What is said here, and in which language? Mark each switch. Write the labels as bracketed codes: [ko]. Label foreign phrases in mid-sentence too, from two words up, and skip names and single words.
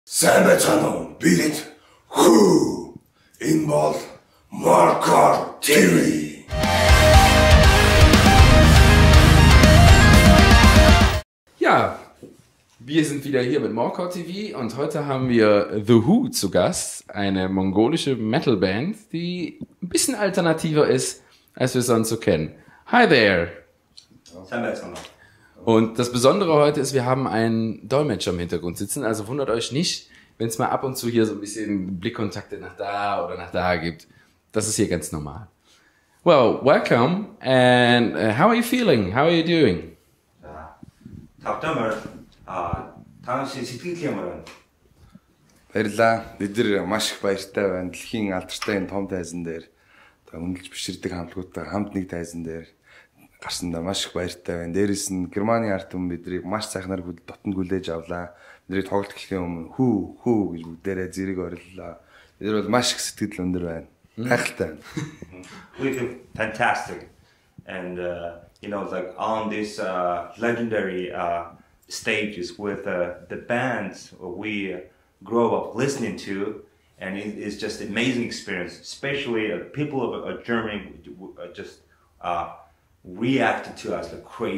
[mn] Сайн байцгаана уу? Бид хүү энэ бол Marker TV. [de] Ja, wir sind wieder hier mit Marker TV und heute haben wir The Who zu Gast, eine mongolische Metalband, die ein bisschen alternativer ist, als wir sonst so kennen. [en] Hi there! [de] Und das Besondere heute ist, wir haben einen Dolmetscher im Hintergrund sitzen, also wundert euch nicht, wenn es mal ab und zu hier so ein bisschen Blickkontakte nach da oder nach da gibt. Das ist hier ganz normal. [en] Well, welcome, and how are you feeling? How are you doing? [mn] Баярлалаа. Бид нэр маш их баяртай байна. Дэлхийн алдартай энэ том тайзан дээр үнэлж биширдэг хамтлагуудтай хамт нэг тайзан дээр гарсандаа маш их баяртай байна. Дээрээс нь Германы ард түмэн биднийг маш сайхнаар дотнд хүлээж авлаа. Бидний тоглолт эхлэхийн өмнө хүү гэж бүгдээрээ зэрэг ориллоо. Бид нар бол маш их сэтгэл өндөр байна. Гайхалтай байна. [en] We feel fantastic, and you know, like on this legendary stages with the bands we grow up listening to, and it's just an amazing experience. Especially people of Germany just reacted to us like crazy.